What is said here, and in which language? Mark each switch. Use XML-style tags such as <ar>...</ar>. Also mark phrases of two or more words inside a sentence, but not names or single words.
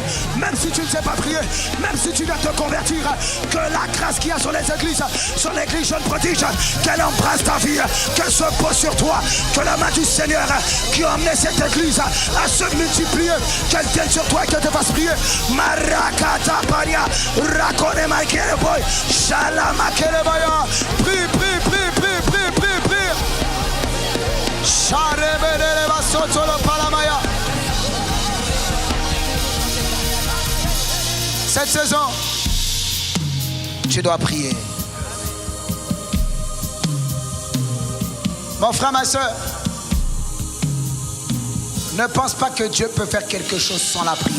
<fr>Même si tu ne sais pas prier, même si tu viens te convertir, que la grâce qu'il y a sur les églises, sur l'église jeune prodige, qu'elle embrasse ta vie, qu'elle se pose sur toi, que la main du Seigneur qui a emmené cette église à se multiplier, qu'elle vienne sur toi et qu'elle te fasse prier. Marakata Paria, Rakone Makeleboy, Shalama Kelebaya, prie, prie, prie, prie, prie, prie, prie. Sharebele Basotolo Palamaya. Cette saison, tu dois prier. Mon frère, ma soeur, ne pense pas que Dieu peut faire quelque chose sans la prière.</fr>